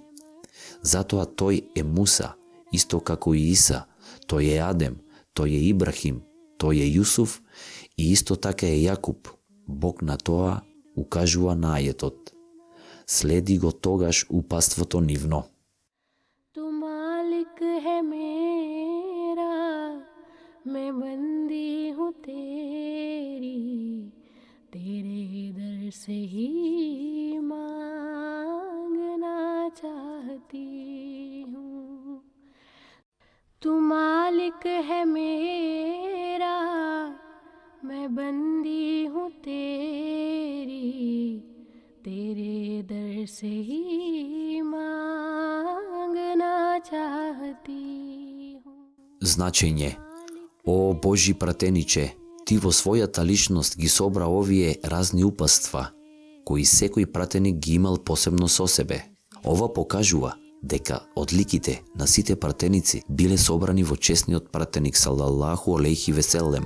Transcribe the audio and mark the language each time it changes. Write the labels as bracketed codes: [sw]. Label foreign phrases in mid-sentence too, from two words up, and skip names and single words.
[mk] Затоа тој е Муса, исто како и Иса, тој е Адем, тој е Ибрахим, тој е Јусуф и исто така е Јакуб. Бог на тоа укажува на ајетот. Следи го тогаш упаството нивно. [ur] تو مالک ہے میرا، میں بندی ہوں تیری، تیرے در سے ہی مانگنا چاہتی ہوں. تو مالک ہے میرا، میں بندی ہوں تیری، تیرے در سے ہی مانگنا چاہتی ہوں. [mk] Значење. О Божи пратениче, ти во својата личност ги собра овие разни упатства, кои секој пратеник ги имал посебно со себе. Ова покажува дека одликите на сите пратеници биле собрани во чесниот пратеник [ar] صلى الله عليه وسلم.